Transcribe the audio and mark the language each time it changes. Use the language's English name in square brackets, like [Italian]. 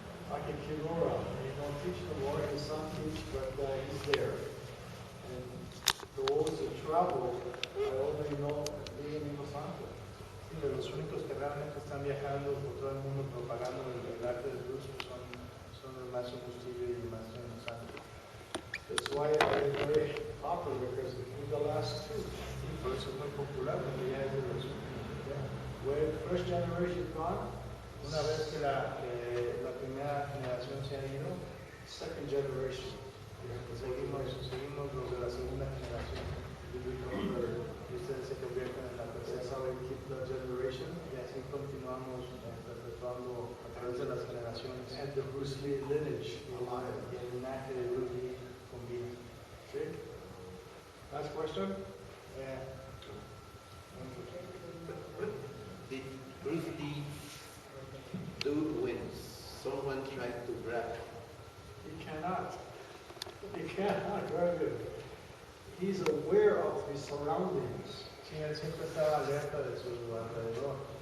[English] Aki Kimura, he don't teach no more. His son teach, but he's there. And those who travel, I only know Lee and Santo. [Spanish] De los únicos que realmente están viajando por todo el mundo propagando el arte de Bruce son el Master Bustillo y el Master Santo. [English] That's why they're very popular, because we're the last 2. [Spanish] Y por eso es muy popular, porque ya es de los últimos. [English] When first generation gone, [Spanish] Una vez que la primera generación se ha ido, [English] second generation. [Spanish] seguimos los de la segunda generación. [English] You become third. [Spanish] Y ustedes se convierten en la tercera. [English] That's how we keep the generation. [Spanish] Y así continuamos perpetuando a través de las generaciones. [English] And the Bruce Lee lineage alive. [Spanish] Y el linaje de Bruce Lee convive. [English] See? Last question? Did Bruce Lee do when someone tried to grab? He cannot. He cannot. Very good. He's aware of his surroundings. [Spanish] Sí, él siempre estaba alerta de su alrededor.